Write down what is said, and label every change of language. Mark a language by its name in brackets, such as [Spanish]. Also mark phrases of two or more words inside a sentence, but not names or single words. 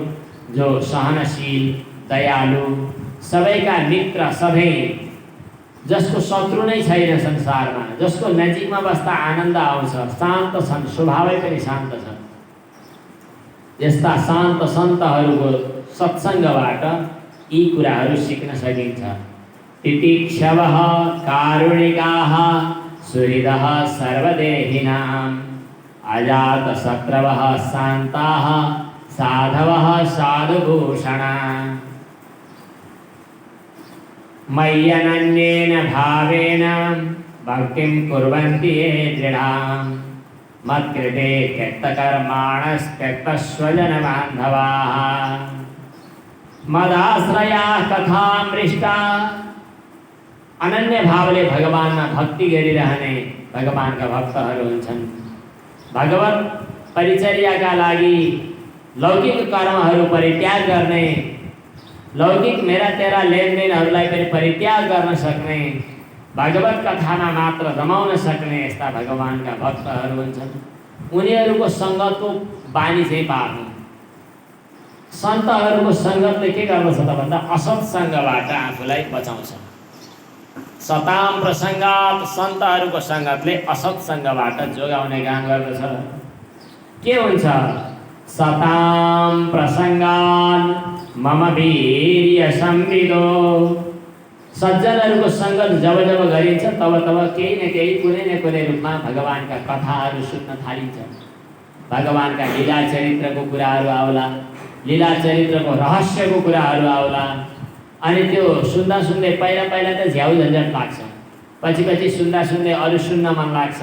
[Nepali] जो सहनशील, दयालु, सबैका मित्र, सधैँ जसको शत्रु नै छैन संसारमा, जसको नजिकमा बस्दा आनन्द आउँछ, शान्त छन्, स्वभावै पनि शान्त छ। यस्ता शान्त सन्तहरूको सत्सङ्गबाट यी कुराहरू सिक्न सकिन्छ। [Sanskrit] तितिक्षवः कारुणिकाः सुहृदः सर्वदेहिनाम् अजातशत्रवः शान्ताः साधवः साधुभूषणा मय्यनन्येन भावेन भक्तिं कुर्वन्ति ये दृढां मत्कृते त्यक्तकर्माणस्त्यक्तस्वजनबान्धवाः मदाश्रयाः कथामृष्टा। [Nepali] अनन्य भावले भगवानमा भक्ति गरिरहने भगवानका भक्तहरू हुन्छन्। भगवत परिचर्याका लागि लौकिक कर्महरू परित्याग गर्ने, लौकिक मेरा तेरा लेनदेनहरूलाई पनि परित्याग गर्न सक्ने, भागवत कथामा मात्र रमाउन सक्ने यस्ता भगवानका भक्तहरू हुन्छन्। उनीहरूको सङ्गतको बानी चाहिँ पार्नु। सन्तहरूको सङ्गतले के गर्दछ त भन्दा असत्सङ्गबाट आफूलाई बचाउँछ। [Sanskrit] सताम प्रसङ्गात, [Nepali] सन्तहरूको सङ्गतले असत्सङ्गबाट जोगाउने काम गर्दछ। के हुन्छ? [Sanskrit] सताम प्रसङ्गान मम वीर्य संविदो। [Nepali] सज्जनहरूको सङ्गत जब जब गरिन्छ तब तब केही न केही, कुनै न कुनै रूपमा भगवानका कथाहरू सुन्न थालिन्छ। भगवानका लीला चरित्रको कुराहरू आउला, लीला चरित्रको रहस्यको कुराहरू आउला। अनि त्यो सुन्दा सुन्दै पहिला पहिला त झ्याउ झन्झट लाग्छ, पछि पछि सुन्दा सुन्दै अरू सुन्न मन लाग्छ।